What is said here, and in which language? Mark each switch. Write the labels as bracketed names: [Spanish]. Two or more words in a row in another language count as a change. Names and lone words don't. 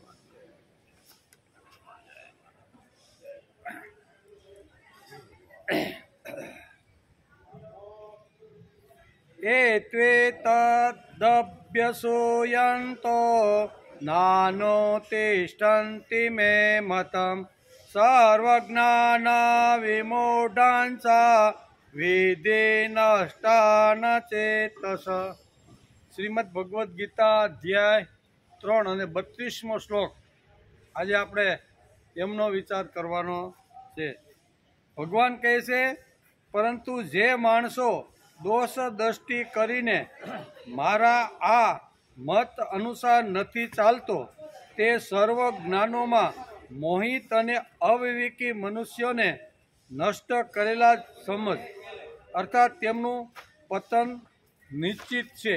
[Sanskrit] एत्वेतदभ्यसूयन्तो नानुतिष्ठन्ति मे मतम् सर्वज्ञानविमूढांश्च विद्धि नष्टान चेतस। [Gujarati] શ્રીમદ ભગવદ્ ગીતા અધ્યાય 3 અને 32મો શ્લોક આજે આપણે એમનો વિચાર કરવાનો છે। ભગવાન કહે છે, પરંતુ જે માણસો દોષ દ્રષ્ટિ કરીને મારા આ મત અનુસાર નથી ચાલતો તે સર્વ જ્ઞાનોમાં મોહિત અને અવિવેકી મનુષ્યોને નષ્ટ કરેલા સમજ અર્થાત તેમનું પતન નિશ્ચિત છે।